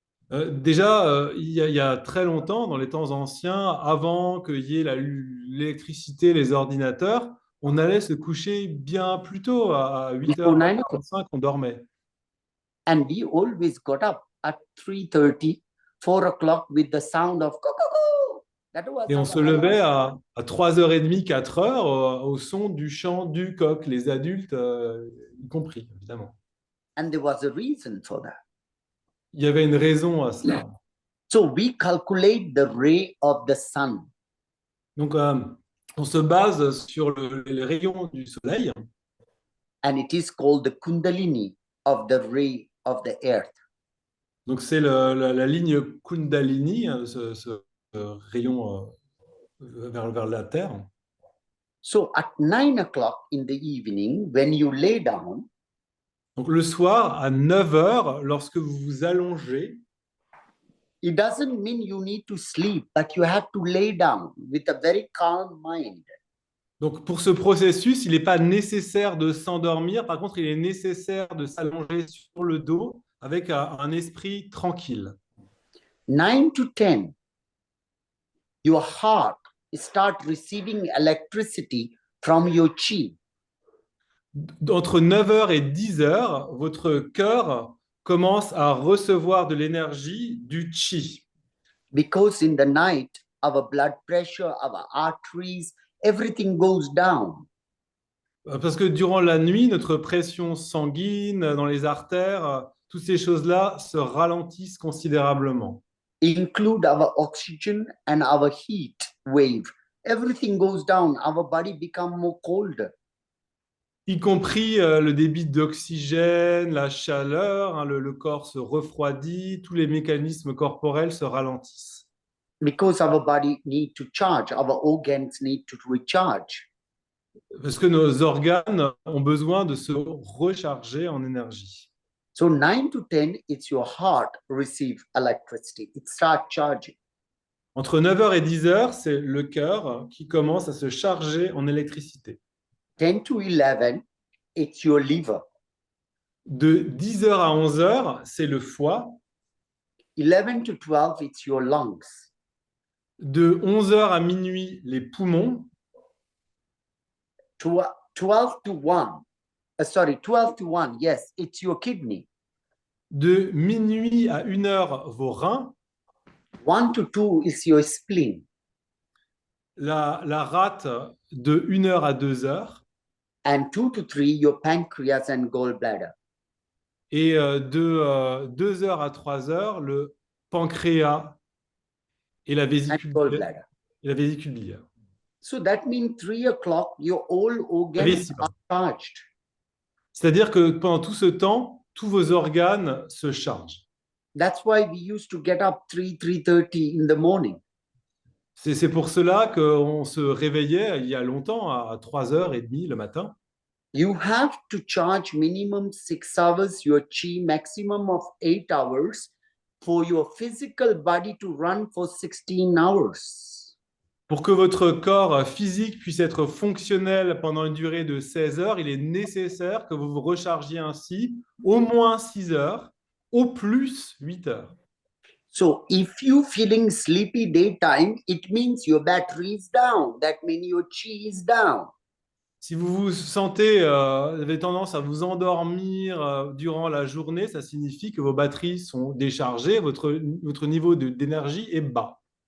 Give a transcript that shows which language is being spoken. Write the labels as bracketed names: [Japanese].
[French] Déjà, il y a très longtemps, dans les temps anciens, avant qu'il y ait l'électricité, les ordinateurs, on allait se coucher bien plus tôt, à [English] Before 9 o'clock. [French] 8h45, on dormait. [English] And we always got up at 3:30, 4 o'clock with the sound of cuckoo. That was [French] Et on [English] our [French] se levait à 3h30, 4h, au son du chant du coq, les adultes y compris, évidemment. [English] And there was a reason for that. [French] Il y avait une raison à cela. [English] So we calculate the ray of the sun. [French] Donc, on se base sur les rayons du soleil. [English] And it is called the kundalini of the ray of the earth. [French] Donc, c'est la ligne Kundalini, ce rayon vers la Terre. [English] So at 9 o'clock in the evening, when you lay down, [French] donc le soir, à 9h, lorsque vous vous allongez, [English] it doesn't mean you need to sleep, but you have to lay down with a very calm mind. [French] donc pour ce processus, il n'est pas nécessaire de s'endormir. Par contre, il est nécessaire de s'allonger sur le dos avec un esprit tranquille. [English] 9 to 10, your heart start receiving electricity from your chi. [French] Entre 9h et 10h, votre cœur commence à recevoir de l'énergie du chi. [English] Because in the night, our blood pressure, our arteries, everything goes down. [French] Parce que durant la nuit, notre pression sanguine dans les artères, toutes ces choses-là se ralentissent considérablement. [English] Include our oxygen and our heat wave. Everything goes down. Our body becomes more colder. [French] Y compris le débit d'oxygène, la chaleur, hein, le corps se refroidit, tous les mécanismes corporels se ralentissent. [English] Because our body needs to charge, our organs need to recharge. [French] Parce que nos organes ont besoin de se recharger en énergie. [English] So 9 to 10, it's your heart receive electricity. It starts charging. [French] Entre 9h et 10h, c'est le cœur qui commence à se charger en électricité. [English] 10 to 11, it's your liver. [French] De 10h à 11h, c'est le foie. [English] 11 to 12, it's your lungs. [French] De 11h à minuit, les poumons. [English] 12 to 1, Sorry, 12 to 1. Yes, it's your kidney. [French] De minuit à 1h, vos reins. [English] 1 to 2 is your spleen. [French] La rate de 1h à 2h. [English] And 2 to 3, your pancreas and gallbladder. [French] Et de 2h à 3h, le pancréas et la vésicule biliaire. Et la vésicule biliaire. [English] So that means 3 o'clock, your all organs are charged. [French] C'est-à-dire que pendant tout ce temps, tous vos organes se chargent. [English] That's why we used to get up 3:30 in the morning. [French] C'est pour cela qu'on se réveillait il y a longtemps à 3h30 le matin. [English] You have to charge minimum 6 hours, your chi maximum of 8 hours for your physical body to run for 16 hours. [French] Pour que votre corps physique puisse être fonctionnel pendant une durée de 16 heures, il est nécessaire que vous vous rechargiez ainsi au moins 6 heures, au plus 8 heures. [English] So if you feeling sleepy daytime, it means your battery is down. That means your chi is down. [French] Si vous vous sentez, avez tendance à vous endormir durant la journée, ça signifie que vos batteries sont déchargées, votre niveau d'énergie est bas.